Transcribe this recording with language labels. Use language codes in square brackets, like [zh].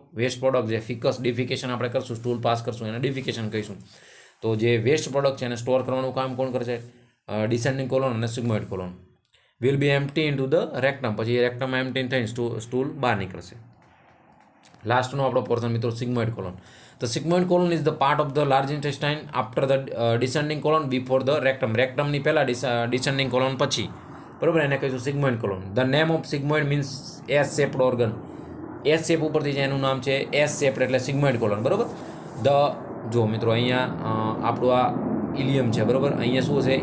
[gu] Waste product જે fix ડિફિકેશન આપણે કરશું, સ્ટૂલ પાસ કરશું એને ડિફિકેશન કહીશું. તો જે વેસ્ટ પ્રોડક્ટ છે એને સ્ટોર કરવાનું કામ કોણ કરશે? ડિસેન્ડિંગ કોલોન અને sigmoid colon. [en] Will be empty into the rectum. [gu] પછી રેક્ટમ એમ્પ્ટી થઈને સ્ટૂલ બહાર નીકળશે. લાસ્ટનો આપણો પોર્શન મિત્રો sigmoid colon. [en] The sigmoid colon is the part of the large intestine after the descending colon before the rectum. [gu] રેક્ટમની પહેલાં descending colon પછી, બરાબર, એને કહીશું sigmoid colon. [en] The name of sigmoid means S shaped organ. [gu] S shape ઉપરથી છે એનું નામ છે એસ શેપ્ડ એટલે સિગ્મોઇડ કોલોન, બરાબર. જો મિત્રો અહીંયા આપણું આ ઇલિયમ છે, બરાબર. અહીંયા શું છે?